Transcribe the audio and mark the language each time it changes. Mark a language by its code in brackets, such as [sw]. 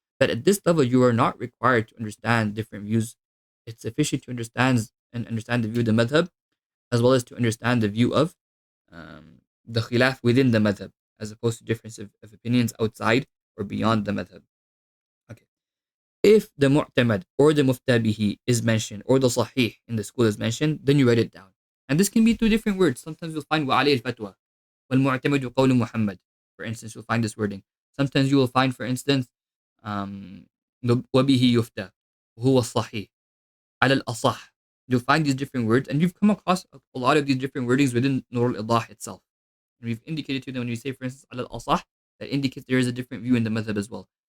[en] But at this level, you are not required to understand different views. It's sufficient to understand the view of the madhab, as well as to understand the view of the khilaf within the madhab, as opposed to difference of opinions outside or beyond the madhab. Okay. If the mu'tamad or the muftabihi is mentioned or the sahih in the school is mentioned, then you write it down. And this can be two different words. Sometimes you'll find [ar] وَعَلَيْهِ الْفَتْوَى وَالْمُعْتَمَدُ قَوْلُ مُحَمَّد. [en] For instance, you'll find this wording. Sometimes you will find, for instance, [ar] وَبِهِ يُفْتَى وَهُوَ الصَّحِيح على الأصح. [en] You'll find these different words, and you've come across a lot of these different wordings within Nur al-Idah itself. And we've indicated to them when you say, for instance, على الأصح, that indicates there is a different view in the madhab as well.